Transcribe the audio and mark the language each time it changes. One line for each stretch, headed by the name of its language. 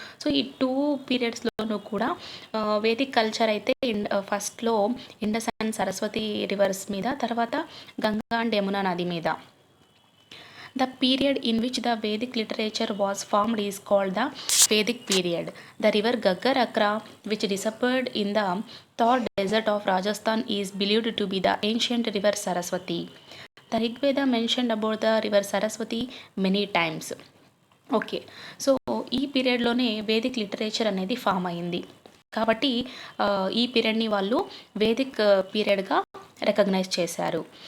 Telugu: So ఈ 2 పీరియడ్స్లోనూ కూడా Vedic culture అయితే ఫస్ట్లో ఇండస్ అండ్ సరస్వతి రివర్స్ మీద, తర్వాత గంగా అండ్ యమునా నది మీద.
English: The period in which the Vedic literature was formed is called the Vedic period. The river Gaggar-Akra, which disappeared in the Thar desert of Rajasthan, is believed to be the ancient river Saraswati. The Rig Veda mentioned about the river Saraswati many times.
Telugu: Okay, so ఈ పీరియడ్లోనే Vedic literature అనేది form అయింది కాబట్టి ఈ పీరియడ్ని వాళ్ళు Vedic పీరియడ్గా recognise చేశారు.